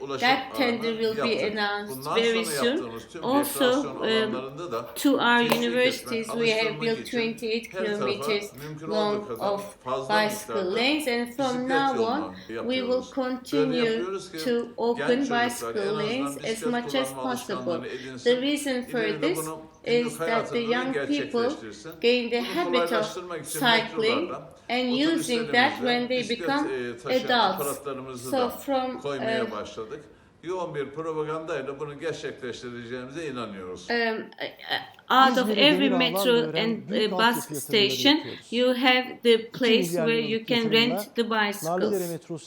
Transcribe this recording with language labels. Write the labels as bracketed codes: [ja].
[en] That tender will be announced very soon. Also, to our universities, we have built 28 kilometers long of bicycle lanes, and from now on, we will continue to open bicycle lanes as much as possible. The reason for this is that the young people gain the habit of cycling and using that when they become adults. So from [tr] yoğun bir propagandayla bunu gerçekleştireceğimize inanıyoruz. [en] Out of every metro and bus station, you have the place where you can rent the bicycles.